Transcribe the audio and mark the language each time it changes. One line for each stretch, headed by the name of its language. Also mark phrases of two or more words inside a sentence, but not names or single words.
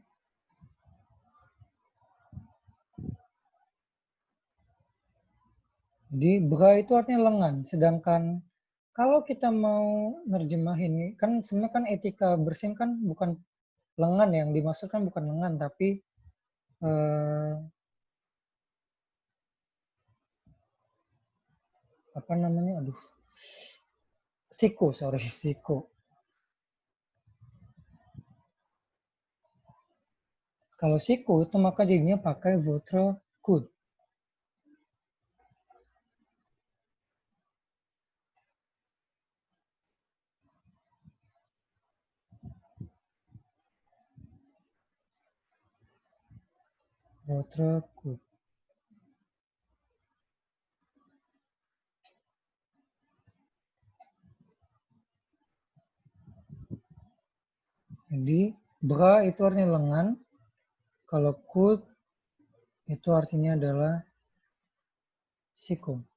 Indonesian: Jadi bra itu artinya lengan, sedangkan kalau kita mau nerjemahin, kan sebenarnya kan etika bersin kan bukan lengan, yang dimaksudkan bukan lengan, tapi apa namanya? Aduh, siku, sorry, siku. Kalau siku itu maka jadinya pakai
French: votre coude. Votre coude.
Indonesian: Jadi bra itu artinya lengan, kalau coude itu artinya adalah siku.